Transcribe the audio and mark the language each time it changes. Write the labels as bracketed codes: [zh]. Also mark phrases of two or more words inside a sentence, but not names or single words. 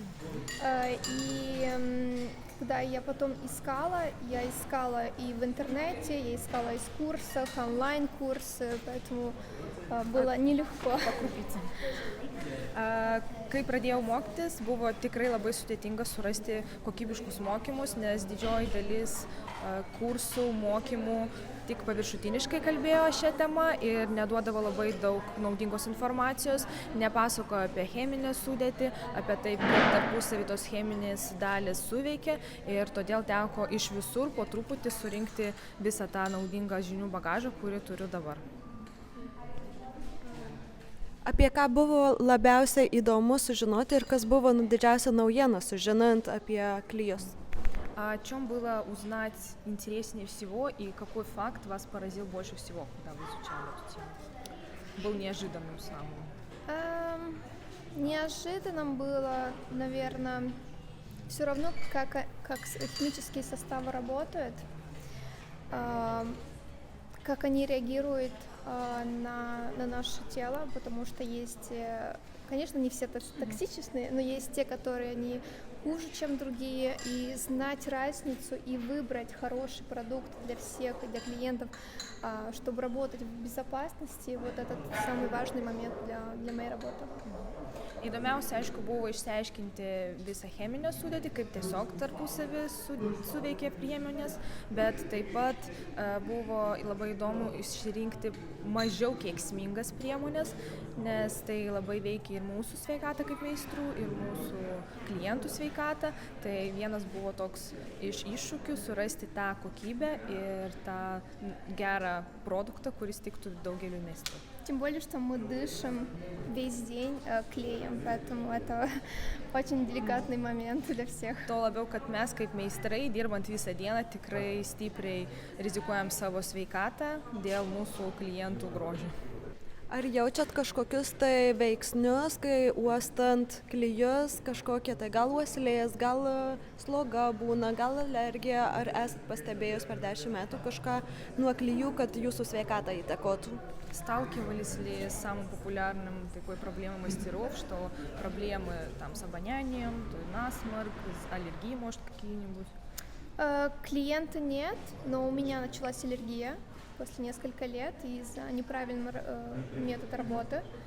[ru] И когда я потом искала и в интернете, я искала из курсов, онлайн-курсы, поэтому было нелегко. [lt] Kai pradėjau mokytis, buvo tikrai labai sudėtinga surasti kokybiškus mokymus, nes didžioji dalis kursų, mokymų tik paviršutiniškai kalbėjo šią temą ir neduodavo labai daug naudingos informacijos, nepasakojo apie cheminę sudėtį, apie taip, kaip tarpusavy tos cheminės dalys suveikia ir todėl teko iš visur po truputį surinkti visą tą naudingą žinių bagažą, kurį turiu dabar. Apie ką buvo labiausiai įdomu sužinoti ir kas buvo didžiausia naujiena sužinant apie klijus? [ru] А о чем было узнать интереснее всего и какой факт вас поразил больше всего, когда вы изучали эту тему? Был неожиданным самым. Неожиданным было, наверное, все равно, как химические составы работают, как они реагируют на наше тело, потому что есть, конечно, не все токсичные, но есть те, которые они хуже, чем другие, и знать разницу и выбрать хороший продукт для всех, для клиентов, чтобы работать в безопасности, вот этот самый важный момент для моей работы. [lt] Įdomiausia, aišku, buvo išsiaiškinti visą cheminę sudėtį, kaip tiesiog tarpusavį suveikė priemonės, bet taip pat buvo labai įdomu išrinkti mažiau kenksmingas priemonės, nes tai labai veikia ir mūsų sveikatą kaip meistrų, ir mūsų klientų sveikatą. Tai vienas buvo toks iš iššūkių surasti tą kokybę ir tą gerą produktą, kuris tiktų daugeliu meistrų. [ru] Тем более, что мы дышим весь день клеем, поэтому это очень деликатный момент для всех. [lt] Tuo labiau, kad mes kaip meistrai, dirbant visą dieną, tikrai stipriai rizikuojam savo sveikatą dėl mūsų klientų grožio. Ar jaučiat kažkokius tai veiksnius, kai uostant klijus, kažkokie tai gal uoslės, gal sloga būna, gal alergija, ar esat pastebėjus per 10 metų kažką nuo klijų, kad jūsų sveikatą įtakotų? [ru] Сталкивались ли с самым популярным такой проблемой мастеров, что проблемы там с обонянием, то насморк, аллергии, может, какие-нибудь? Клиента нет, но у меня началась аллергия после нескольких лет из-за неправильного метода работы.